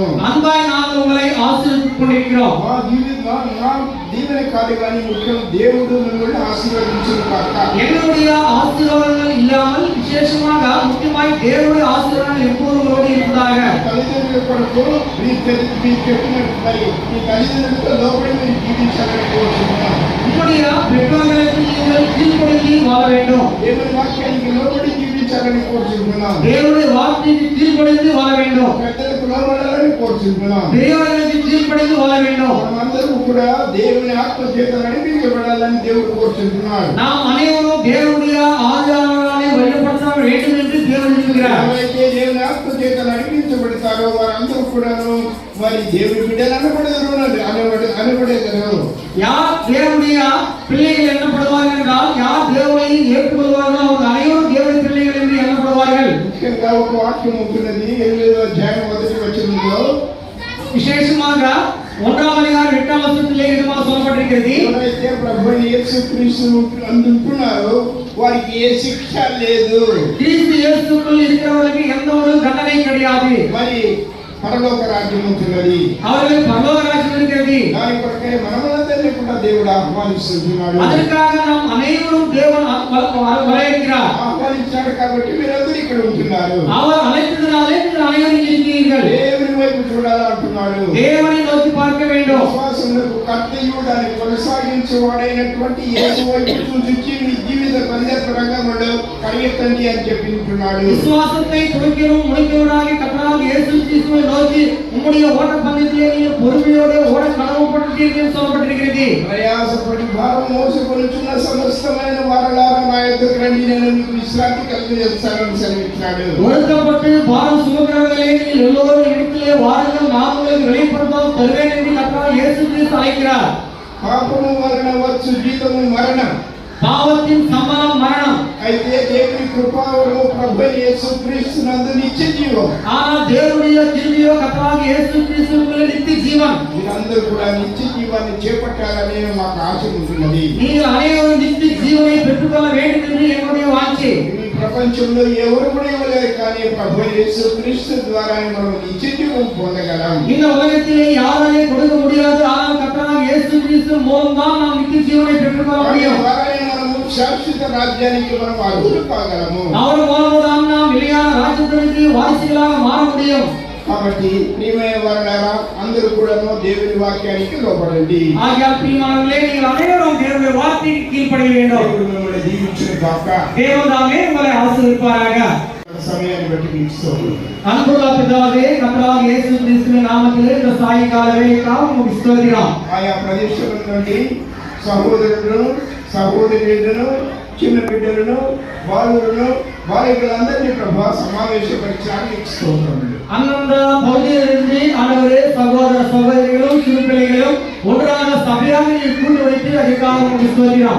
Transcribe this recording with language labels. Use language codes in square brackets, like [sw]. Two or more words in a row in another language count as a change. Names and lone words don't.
[ta] அன்பாய் நாங்கள் உங்களை ஆசீர்வதித்துக் கொண்டிருக்கிறோம். [te] మా దీవెన కాదు కానీ ముఖ్యం దేవుడు మిమ్మల్ని ఆశీర్వదించును కాక. [ta] எங்களுடைய ஆசீர்வாதங்கள் இல்லாமல் விசேஷமாக முக்கியமாய் தேவனுடைய ஆசீர்வாதங்கள் எப்போதும் உங்களோடு இருப்பதாக. [te] తల్లిదండ్రుల కొరకు మీరు చెప్పినట్టు మరి మీ తల్లిదండ్రులతో లోపలి మీరు జీవించాలని కోరుతున్నాం. [ta] உங்களுடைய பெற்றோர்களுக்கு நீங்கள் கீழ்ப்படிந்து வாழ வேண்டும். [te] దేవుని వాక్యానికి లోబడి జీవించాలని కోరుతున్నాం. [ta] தேவனுடைய வார்த்தைக்கு கீழ்ப்படிந்து வாழ வேண்டும். [te] పెద్దలకు లోబడాలని కోరుతున్నాం. [ta] பெரியவர்களுக்கு கீழ்ப்படிந்து வாழ வேண்டும். [te] మనమందరం కూడా దేవుని ఆత్మ చేత నడిపించబడాలని దేవుడు కోరుతున్నాడు. [ta] நாம் అனைவரும் தேவனுடைய ஆவியானவராலே வழிநடத்தப்பட வேண்டும் என்று தேவன் விரும்புகிறார். [te] ఎవరైతే దేవుని ఆత్మ చేత నడిపించబడతారో వారందరూ కూడాను మరి దేవుని బిడ్డలు అనబడేదారు. [ta] யார் தேவனுடைய பிள்ளைகள் எண்ணப்படுவார்கள் என்றால் யார் தேவனை ஏற்றுக்கொள்வார்களோ அவங்க அனைவரும் தேவனுடைய பிள்ளைகள் என்று எண்ணப்படுவார்கள். [te] ముఖ్యంగా ఒక వాక్యం ఉంటున్నది 8వ అధ్యాయం 1వ వచనంలో [ta] விசேஷமாக 1ஆம் அதிகாரம் 8ஆம் வசனத்திலே இதுமாக சொல்லப்பட்டிருக்கிறது. [te] ఎవరైతే ప్రభువైన యేసుక్రీస్తు అందుకున్నారో వారికి ఏ శిక్ష లేదు. [ta] கிறிஸ்து இயேசுக்குள் இருக்கிறவர்களுக்கு எந்த ஒரு தண்டனை கிடையாது. [te] మరి పరలోక రాజ్యం ఉంటున్నది. [ta] அவர்கள் பரலோக ராஜ்யம் இருக்கிறது. [te] దాని కొరకే మనమందరినీ కూడా దేవుడు ఆహ్వానిస్తున్నాడు. [ta] அதற்காக நாம் அனைவரும் தேவன் வரவேற்கிறார். [te] ఆహ్వానించాడు కాబట్టి మీరందరూ ఇక్కడ ఉంటున్నారు. [ta] அவர் அழைத்ததினாலே நீங்கள் அனைவரும் இருக்கிறீர்கள். [te] దేవుని వైపు చూడాలంటున్నాడు. [ta] தேவனை நோக்கி பார்க்க வேண்டும். [te] విశ్వాసములకు కర్తయు దాన్ని కొనసాగించేవాడైనటువంటి యేసు వైపు చూసి మీ జీవిత రంగంలో కడిగెత్తండి అని చెప్పింటున్నాడు. [ta] விசுவாசத்தை துவக்கிறோம் முடிக்கிறவராகிய கர்த்தராகிய இயேசு கிறிஸ்துவை நோக்கி உம்முடைய ஓட்ட பந்தயத்திலே நீங்கள் பொறுமையோடு ஓட கடமைப்பட்டிருக்கிறீர்கள் என்று சொல்லப்பட்டிருக்கிறது. [te] ప్రయాసపడి భారం మోసుకొనుచున్న సమస్తమైన వారలారా నా యొద్దకు రండి, నేను మీకు విశ్రాంతి కలుగజేస్తానని సెలవిచ్చాడు. [ta] வருத்தப்பட்டு பாரம் சுமக்கிறவர்களே நீங்கள் எல்லோரும் இடத்திலே வாருங்கள், நான் உங்களுக்கு வெளிப்படுத்தவும் தருவேன் என்று கர்த்தராகிய இயேசு கிறிஸ்து அழைக்கிறார். [te] పాపము వలన వచ్చు జీతము మరణం. [ta] பாவத்தின் சம்பளம் மரணம். [te] అయితే దేవుని కృపావరము ప్రభువైన యేసుక్రీస్తు నందు నిత్య జీవం. [ta] ஆனால் தேவனுடைய கிருபையோ கர்த்தராகிய இயேசு கிறிஸ்துவுக்குள்ளே நித்திய ஜீவன். [te] మీరందరూ కూడా నిత్య జీవాన్ని చేపట్టాలని మాకు ఆశ ఉంటున్నది. [ta] நீங்கள் அனைவரும் நித்திய ஜீவனை பெற்றுக்கொள்ள வேண்டும் என்று என்னுடைய வாஞ்சை. [te] ఈ ప్రపంచంలో ఎవరు కూడా ఇవ్వలేరు, కానీ ప్రభువైన యేసుక్రీస్తు ద్వారా మనం నిత్య జీవం పొందగలం. [ta] இந்த உலகத்திலே யாராலையும் கொடுக்க முடியாது, ஆனால் கர்த்தராகிய இயேசு கிறிஸ்து மூலம்தான் நாம் நித்திய ஜீவனை பெற்றுக்கொள்ள முடியும். [te] మనము శాశ్వత రాజ్యానికి మనం అర్హులు కాగలము. [ta] அவர் மூலம்தான் நாம் நிலையான ராஜ்யத்திற்கு வாரிசுகளாக மாற முடியும். [te] కాబట్టి ప్రియమైన వారలారా అందరూ కూడా దేవుని వాక్యానికి లోబడండి. [ta] ஆகையால் பிரியமானவர்களே, நீங்கள் அனைவரும் தேவனுடைய வார்த்தைக்கு கீழ்ப்படிய வேண்டும். [te] దేవుడు మిమ్మల్ని దీవించును గాక. [ta] தேவன் தாமே உங்களை ஆசீர்வதிப்பாராக. [te] సమయాన్ని బట్టి మీకు స్తోత్రం. [ta] அன்புள்ள பிதாவே, கர்த்தராகிய இயேசு கிறிஸ்துவின் நாமத்திலே இந்த சாயங்கால வேளைக்காக உமக்கு ஸ்தோத்திரம். [te] ఆయా ప్రదేశం నుండి సహోదరులను సహోదరులను చిన్న బిడ్డలను బాలులను బాలికలందరినీ ప్రభా సమావేశపరిచడానికి స్తోత్రములు. [ta] அந்தந்த பகுதியிலிருந்து ஆண்டவரே சகோதர சகோதரிகளும் சிறு பிள்ளைகளும் ஒன்றாக சபையாக கூட்டு வைத்து அதுக்காக ஸ்தோத்திரம்.